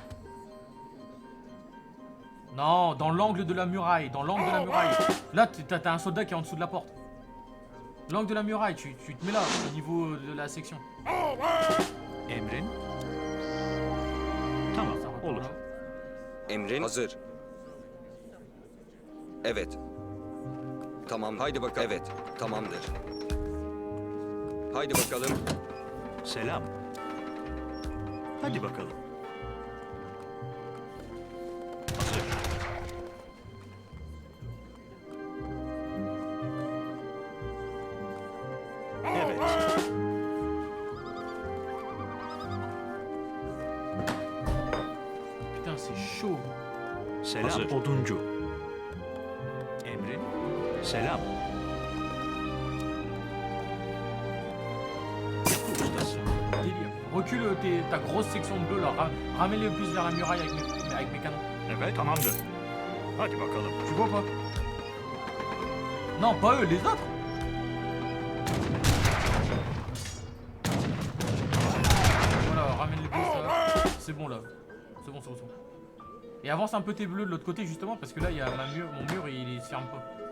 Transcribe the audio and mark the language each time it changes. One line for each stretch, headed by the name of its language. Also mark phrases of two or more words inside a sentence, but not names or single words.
French: Non, dans l'angle de la muraille, Là, t'as un soldat qui est en dessous de la porte. L'angle de la muraille, tu te mets là, au niveau de la section.
Turkish: Emrin. Tamam,
French: Ça repart
Turkish: olur.
French: là.
Turkish: Emrin hazır. Evet. Tamam, haydi bakalım. Evet, tamamdır. Haydi bakalım. Selam. Hadi bakalım. Hazır. Evet.
French: Putain, c'est chaud.
Turkish: Selam. Hazır. Oduncu. Emrin. Selam. Yapı ustası.
French: Délire. Recule ta grosse section de bleu là. Ramène-les plus vers la muraille avec mes canons.
Turkish: Evet, tamamdır. Hadi bakalım.
French: Tu vois pas? Non, pas eux, les autres. Voilà, ramène les bleus, ça. C'est bon là. C'est bon, c'est bon, c'est bon. Et avance un peu tes bleus de l'autre côté justement parce que là il y a mon mur et il se ferme pas.